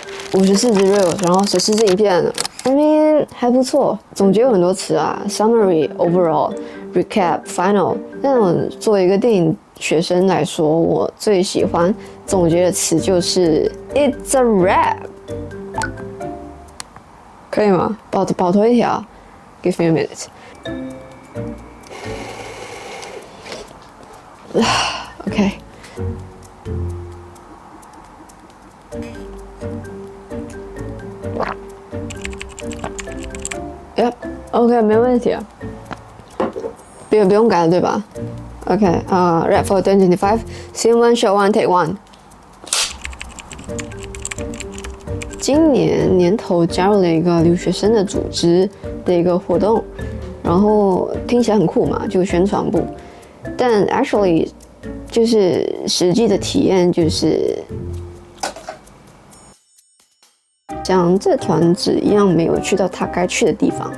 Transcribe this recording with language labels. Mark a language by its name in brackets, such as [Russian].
[Chinese] 54支 reels， 然后14支影片 ， [English] I mean [Chinese] 还不错。总结有很多词啊 ，summary、overall、recap、final。但我作为一个电影学生来说，我最喜欢总结的词就是 [English] It's a wrap， [Chinese] 可以吗？保头一条 [English] ，Give me a minute。 OK。 OK， [Chinese] 没问题啊，不用改了，对吧 [English] ？OK， Rap for 2025 Scene 1 Shot 1 Take 1。 [Chinese] 今年年头加入了一个留学生的组织的一个活动，然后听起来很酷嘛，就宣传部，但 actually 就是实际的体验就是像这团子一样没有去到他该去的地方。